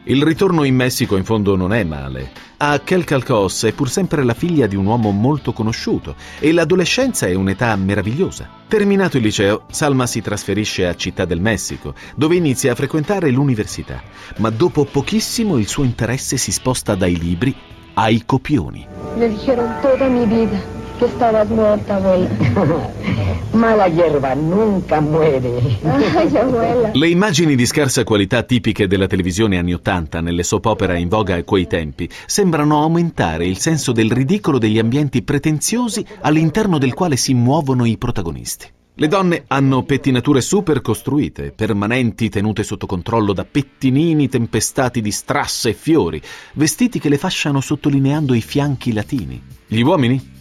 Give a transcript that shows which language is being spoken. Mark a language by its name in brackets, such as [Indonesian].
[Italian] Il ritorno in Messico in fondo non è male. A Coatzacoalcos è pur sempre la figlia di un uomo molto conosciuto e l'adolescenza è un'età meravigliosa. Terminato il liceo, Salma si trasferisce a Città del Messico, dove inizia a frequentare l'università. Ma dopo pochissimo il suo interesse si sposta dai libri ai copioni. [Spanish] Me dijeron toda mi vida que estabas muerta, abuela. Mala hierba nunca muere. Ay, abuela. [Italian] Le immagini di scarsa qualità tipiche della televisione anni Ottanta, nelle soap opera in voga a quei tempi, sembrano aumentare il senso del ridicolo degli ambienti pretenziosi all'interno del quale si muovono i protagonisti. Le donne hanno pettinature super costruite, permanenti tenute sotto controllo da pettinini tempestati di strass e fiori, vestiti che le fasciano sottolineando i fianchi latini. Gli uomini?